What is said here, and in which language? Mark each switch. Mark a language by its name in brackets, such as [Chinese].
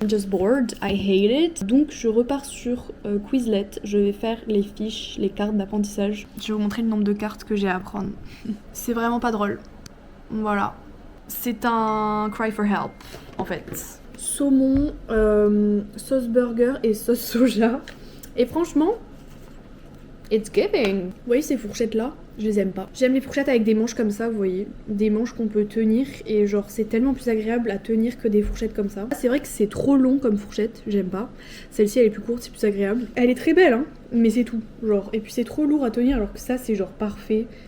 [English] I'm just bored, I hate it. [French] Donc je repars sur Quizlet. Je vais faire les fiches, les cartes d'apprentissage. Je vais vous montrer le nombre de cartes que j'ai à apprendre. C'est vraiment pas drôle. Voilà. C'est un [English] cry for help [French] en fait. Saumon, sauce burger et sauce soja. Et franchement, [English] it's giving. [French] Vous voyez ces fourchettes là? Je les aime pas. J'aime les fourchettes avec des manches comme ça, vous voyez. Des manches qu'on peut tenir et genre c'est tellement plus agréable à tenir que des fourchettes comme ça. C'est vrai que c'est trop long comme fourchette, j'aime pas. Celle-ci elle est plus courte, c'est plus agréable. Elle est très belle hein, mais c'est tout. Genre, et puis c'est trop lourd à tenir alors que ça c'est genre parfait.